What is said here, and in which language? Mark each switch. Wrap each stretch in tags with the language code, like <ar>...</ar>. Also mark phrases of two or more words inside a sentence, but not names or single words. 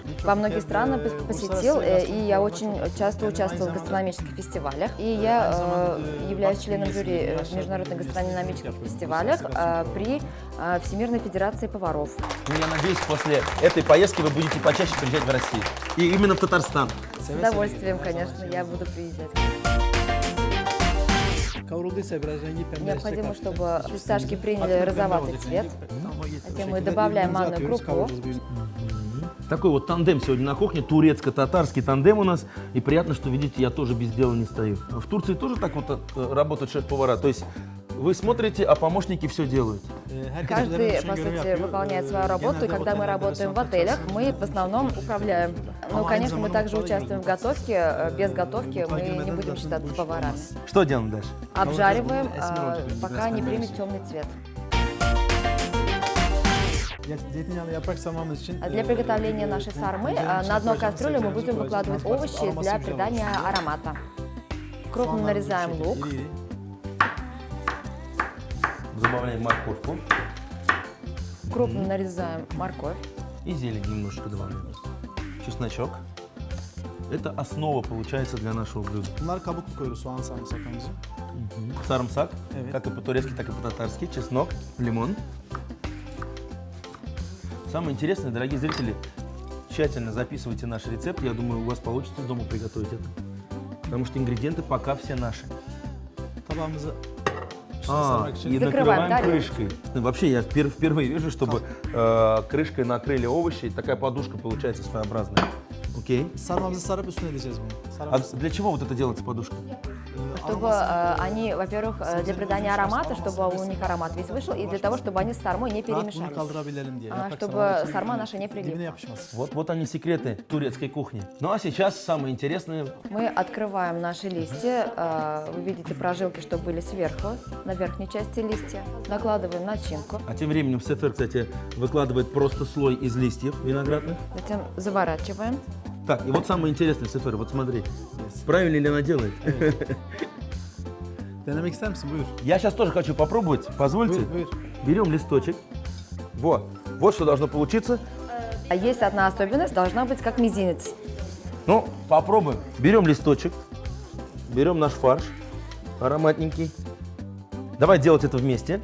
<ru>Во многие страны посетил, и я очень часто участвовал в гастрономических фестивалях. И я являюсь членом жюри в международных гастрономических фестивалях при Всемирной Федерации поваров. Ну, я надеюсь, после этой поездки вы будете почаще приезжать в Россию. И именно в Татарстан. С удовольствием, конечно, я буду приезжать.</ru> <tr>Kavrulduysa biraz rengi pembeleşecek.</tr> <ru>Необходимо,</ru> <tr>hafiften.</tr> <ru>чтобы фисташки приняли</ru> <tr>Hafif pembe</tr> <ru>розоватый</ru> <tr>olacak,</tr> <ru>цвет.</ru> <tr>rengi tam o getir. Bu</tr> <ru>Затем мы</ru> <tr>şekilde</tr> <ru>добавляем</ru> <tr>birbirimize</tr> <ru>манную</ru> <tr>atıyoruz,</tr> <ru>крупу.</ru> <tr>kavuruyoruz bir-</tr> <ru>Такой вот тандем сегодня на кухне, турецко-татарский тандем у нас. И приятно, что, видите, я тоже без дела не стою. В Турции тоже так вот работают шеф-повара? То есть вы смотрите, а помощники все делают?</ru> <tr>Herkes</tr> <ru>Каждый,</ru> <tr>üzerine</tr> <ru>по</ru> <tr>düşen görevi</tr> <ru>сути,</ru> <tr>yapıyor.</tr> <ru>выполняет свою работу, и</ru> <tr>Genelde</tr> <ru>когда мы</ru> <tr>otellerde,</tr> <ru>работаем в</ru> <tr>restoranlarda</tr> <ru>отелях,</ru> <tr>çalışıyoruz.</tr> <ru>мы в основном управляем. Ну, конечно, мы также участвуем в готовке. Без готовки мы не будем считаться поварами. Что делаем дальше? Обжариваем, пока не примет темный цвет.</ru> <tr>Zeytinyağlı yaprak sarmamız için</tr> <ru>Для приготовления нашей сармы на дно кастрюли мы будем выкладывать овощи для придания аромата. Крупно нарезаем лук,</ru> <tr>iri iri.</tr> <ru>Добавляем морковку крупно нарезаем морковь. и зелень немножко добавляем. Чесночок. Это основа получается для нашего блюда.</ru> <tr>Bunlar kabuklu koyuyoruz soğan sarımsaklarımızı.</tr> <ru>Сарымсак,</ru> <tr>Evet.</tr> <ru>как и по-турецки, так и по-татарски. Чеснок, лимон. Самое интересное, дорогие зрители, тщательно записывайте наш рецепт. Я думаю, у вас получится дома приготовить это. Потому что ингредиенты пока все наши.</ru> <tr>Tabağımızı</tr> <ru>А,</ru> <tr>sarmak için</tr> <ru>и Закрываем, накрываем да? крышкой. Ну, вообще, я впервые вижу, чтобы крышкой накрыли овощи, и такая подушка получается своеобразная. Окей.</ru> <tr>sarmamızı sarıp üstüne edeceğiz bunu.</tr> <ru>А</ru> <tr>Sarmamızı,</tr> <ru>для чего вот это делается подушка? Чтобы они, во-первых, для придания аромата, чтобы у них аромат весь вышел, и для того, чтобы они с сармой не</ru> <tr>rahat bunu</tr> <ru>перемешались.</ru> <tr>kaldırabilelim diye. Yaprak</tr> <ru>Чтобы</ru> <tr>sarmanın</tr> <ru>сарма наша не</ru> <tr>dibine</tr> <ru>прилипла.</ru> <tr>yapışmasın.</tr> <ru>Вот они секреты турецкой кухни. Ну а сейчас самое интересное. Мы открываем наши листья. Вы видите прожилки, что были сверху, на верхней части листья. Накладываем начинку. А тем временем Сефер, кстати, выкладывает просто слой из листьев виноградных. Затем заворачиваем. Так, и вот самое интересное, Сефер, вот смотри. Правильно ли она делает?</ru> <tr>Denemek ister misin? Buyur.</tr> <ru>Я сейчас тоже хочу попробовать. Позвольте.</ru> <tr>Buyur, buyur.</tr> <ru>Берем листочек. Вот что должно получиться. А есть одна особенность, должна быть как мизинец. Ну, попробуем. Берем листочек, берем наш фарш, ароматненький. Давай делать это вместе.</ru>